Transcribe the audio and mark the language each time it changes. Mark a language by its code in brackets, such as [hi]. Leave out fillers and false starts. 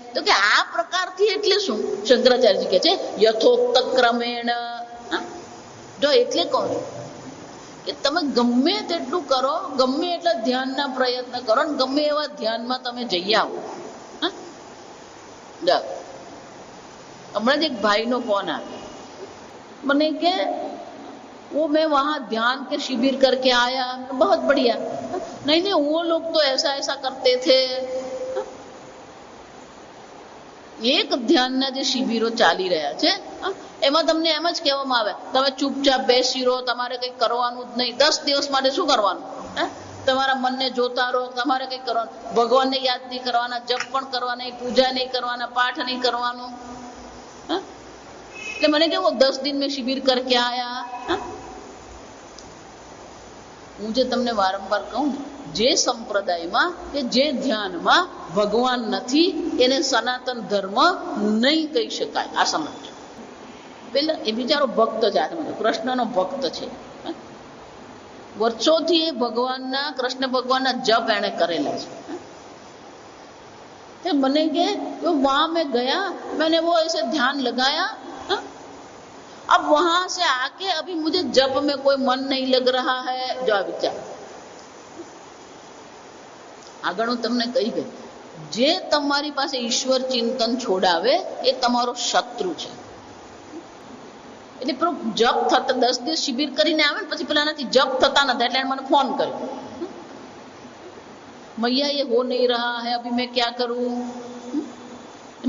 [gu] તો કે આ પ્રકારથી એટલે શું? શંકરાચાર્યજી કે છે [sa] યથોક્ત ક્રમેણ. [gu] જો એટલે કહો કે તમે ગમે તેટલું કરો, ગમે એટલા ધ્યાનના પ્રયત્ન કરો, ને ગમે એવા ધ્યાનમાં તમે જઈ આવો. હમણાં જ એક ભાઈનો ફોન આવ્યો મને કે [hi] वो मैं वहां ध्यान के शिविर करके आया, बहुत बढ़िया. नहीं नहीं, वो लोग तो ऐसा ऐसा करते थे. [gu] એક ધ્યાનના જે શિબિરો ચાલી રહ્યા છે એમાં તમને એમ જ કહેવામાં આવે તમે ચૂપચાપ બેસી રહો, તમારે કંઈ કરવાનું જ નહીં. 10 દિવસ માટે શું કરવાનું? તમારા મનને જોતા રહો, તમારે કંઈ કરવાનું, ભગવાનને યાદ નહીં કરવાના, જપ પણ કરવા નહીં, પૂજા નહીં કરવાના, પાઠ નહીં કરવાનું. એટલે મને કે [hi] वो 10 दिन में शिविर करके आया. [gu] હું જે તમને વારંવાર કહું ને, જે સંપ્રદાયમાં કે જે ધ્યાનમાં ભગવાન નથી એને સનાતન ધર્મ નહીં કહી શકાય. આ સમજો. પેલા એ બિચારો ભક્ત છે, આ સમજો, કૃષ્ણનો ભક્ત છે. વર્ષોથી એ ભગવાનના, કૃષ્ણ ભગવાનના જપ એને કરેલા છે. મને કે [hi] वहां में गया, मैंने वो ऐसे ध्यान लगाया, अब वहां से आके अभी मुझे जप में कोई मन नहीं लग रहा है. [gu] जो आ विचार આગળ હું તમને કહી ગઈ, જે તમારી પાસે ઈશ્વર ચિંતન છોડાવે એ તમારો શત્રુ છે. એટલે પેલો જપ થતા 10 દિવસ શિબિર કરીને આવે ને પછી પેલાનાથી જપ થતા નથી એટલે મને ફોન કર્યો, [hi] मैया ये हो नहीं रहा है, अभी मैं क्या करूं.